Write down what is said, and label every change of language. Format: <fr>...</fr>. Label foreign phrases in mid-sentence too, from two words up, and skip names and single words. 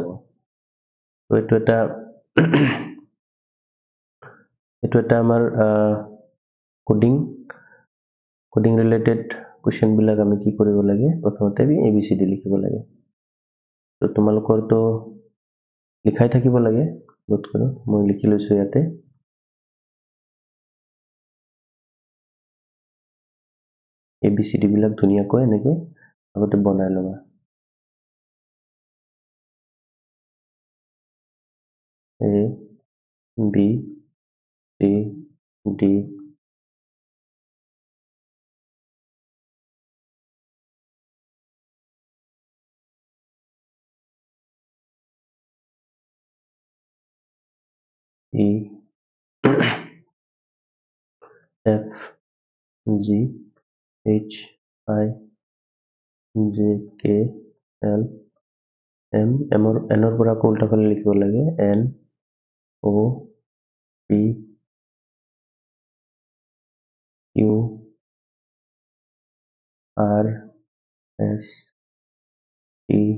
<as>তো এইটো এটা আমাৰ</as> <en>coding related question</en> <as>বিলাক আমি কি কৰিব লাগে, প্ৰথমতে ABCD লিখিব লাগে। তো তোমালোকৰ তো লিখাই থাকিব লাগে, নোট কৰি মই লিখি লৈছো ইয়াতে। ABCD বিলাক ধুনীয়াকৈ এনেকে আগতে বনাই লবা।</as> <en>A B C D E F G H I J K L M N</en> <as>ৰ পৰা উল্টা ফালে লিখিব লাগে</as> <en>N O P Q R S T</en>